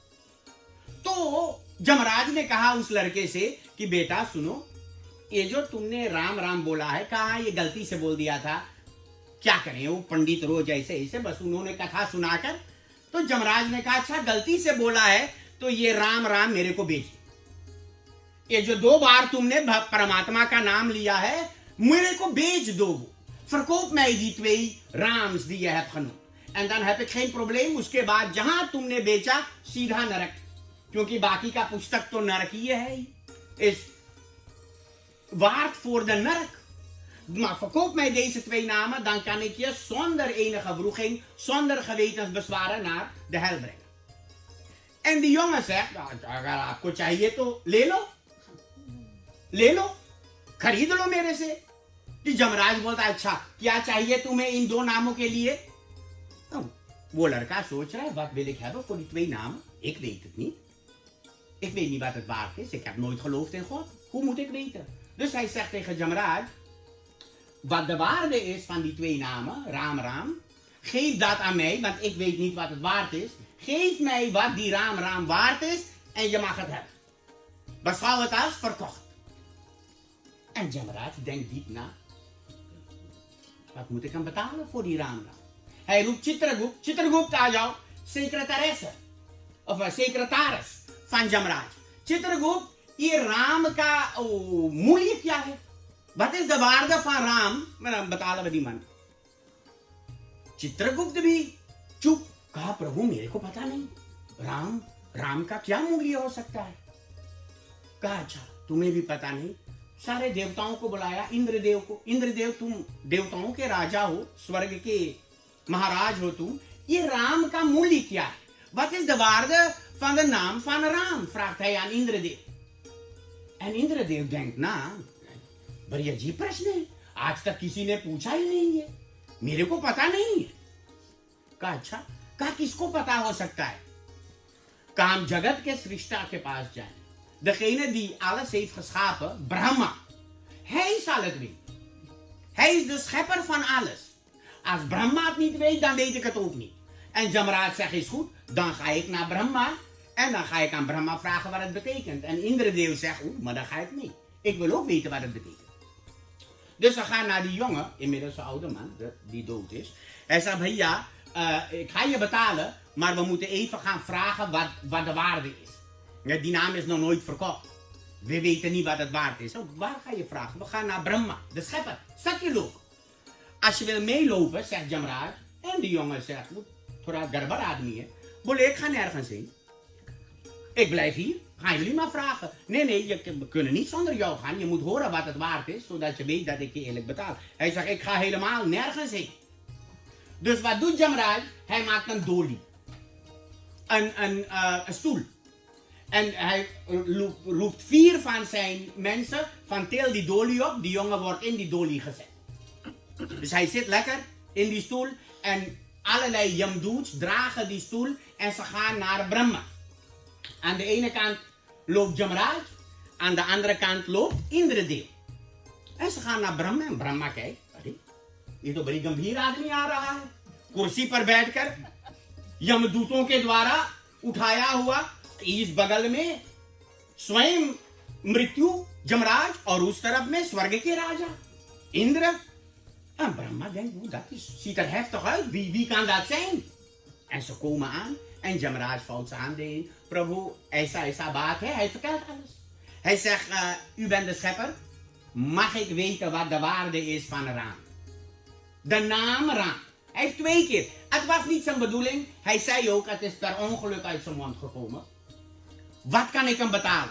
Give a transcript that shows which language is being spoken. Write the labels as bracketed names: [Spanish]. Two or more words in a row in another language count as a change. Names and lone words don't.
[Hindi] तो जमराज ने कहा उस लड़के से कि बेटा सुनो, ये जो तुमने राम राम बोला है, कहा ये गलती से बोल दिया था, क्या करें, वो पंडित रोज ऐसे ऐसे बस उन्होंने कथा सुनाकर। तो जमराज ने कहा अच्छा गलती से बोला है तो ये राम राम मेरे को भेजिए, ये जो 2 बार तुमने परमात्मा का नाम लिया है मेरे को भेज दो। [Dutch] verkoop mij die 2 raams die je hebt genoemd en dan heb ik geen probleem। [Hindi] उसके बाद जहां तुमने बेचा सीधा नरक, क्योंकि बाकी का पुस्तक तो नरक ही है, [Dutch] is waard voor de nurk। Maar verkoop mij deze 2 namen, dan kan ik je zonder enige wroeging, zonder gewetensbezwaren naar de hel brengen। En die jongen zegt, [Hindi] अगर आपको चाहिए तो ले लो, ले लो, खरीद लो मेरे से। कि जमराज बोलता अच्छा क्या चाहिए तुम्हें इन 2 नामों के लिए? तो वो लड़का सोच रहा है, [Dutch] wat wil ik hebben voor die 2 namen? Ik weet het niet, ik weet niet wat het waard is, ik heb nooit geloofd in God, hoe moet ik weten? Dus hij zegt tegen Jamraj, wat de waarde is van die 2 namen, Raam Raam, geef dat aan mij, want ik weet niet wat het waard is. Geef mij wat die Raam Raam waard is en je mag het hebben. Beschouw het als verkocht. En Jamraj denkt diep na, wat moet ik hem betalen voor die Raam Raam? Hij roept Chitragupta, Chitragupta [Hindi] आ जाओ, [Dutch] secretaresse of secretaris van Jamraj। Chitragupta, [Hindi] ये राम का मूल्य क्या है? [Dutch] Wat is de waarde van राम? [Hindi] मैं बता बदी मन। चित्रगुप्त भी चुप, कहा प्रभु मेरे को पता नहीं, राम का क्या मूल्य हो सकता है? कहा अच्छा तुम्हें भी पता नहीं। सारे देवताओं को बुलाया, इंद्रदेव को, इंद्रदेव तुम देवताओं के राजा हो, स्वर्ग के महाराज हो तुम, ये राम का मूल्य क्या है? [Dutch] Wat is de waarde van de naam van Raam? vraagt hij aan Indradev। En Indradev denkt [Hindi] ना, बड़ी अजीब प्रश्न है, आज तक किसी ने पूछा ही नहीं है, मेरे को पता नहीं है। कहा अच्छा, कहा किसको पता हो सकता है? कहा हम जगत के सृष्टा के पास जाएं, [Dutch] degene die alles heeft geschapen, Brahma. Hij zal het weten. Hij is de schepper van alles. Als Brahma het niet weet, dan weet ik het ook niet. En Jamraj zegt is goed, dan ga ik naar Brahma en dan ga ik aan Brahma vragen wat het betekent. En Indradev zegt, maar dan ga ik niet. Ik wil ook weten wat het betekent. Dus we gaan naar die jongen, inmiddels een oude man, die dood is. Hij zegt, भैया, ik ga je betalen, maar we moeten even gaan vragen wat de waarde is. Die naam is nog nooit verkocht. We weten niet wat het waard is. Oh, waar ga je vragen? We gaan naar Brahma, de schepper. Satyalok. Als je wil meelopen, zegt Jamraj. En die jongen zegt, [Hindi] थोड़ा गड़बड़ आदमी है. [Dutch] Bolle, ik ga nergens heen. Ik blijf hier. Gaan jullie maar vragen. Nee, we kunnen niet zonder jou gaan. Je moet horen wat het waard is, zodat je weet dat ik je eerlijk betaal. Hij zegt, ik ga helemaal nergens heen. Dus wat doet Jamraj? Hij maakt een dolie. Een stoel. En hij roept 4 van zijn mensen van til die dolie op. Die jongen wordt in die dolie gezet. Dus hij zit lekker in die stoel. En allerlei yamdoods dragen die stoel. En ze gaan naar Brahma. Aan de ene kant loopt Jamraj. Aan de andere kant loopt Indradeel. En ze gaan naar Brahma. En Brahma kijkt. [Hindi] ये तो बड़ी गंभीर आदमी आ रहा है. कुर्सी पर बैठकर यमदूतों के द्वारा उठाया हुआ. इस बगल में स्वयं मृत्यु जमराज और उस तरफ में स्वर्ग के राजा इंद्र. [Dutch] En Brahma denkt, dat ziet er heftig uit. Wie kan dat zijn? En ze komen aan en Jamraj valt zijn handen in. [Hindi] प्रभु, ऐसा बात है. [Dutch] Hij vertelt alles. Hij zegt, u bent de schepper. Mag ik weten wat de waarde is van Ram? De naam Ram. Hij heeft 2 keer. Het was niet zijn bedoeling. Hij zei ook, het is per ongeluk uit zijn mond gekomen. Wat kan ik hem betalen?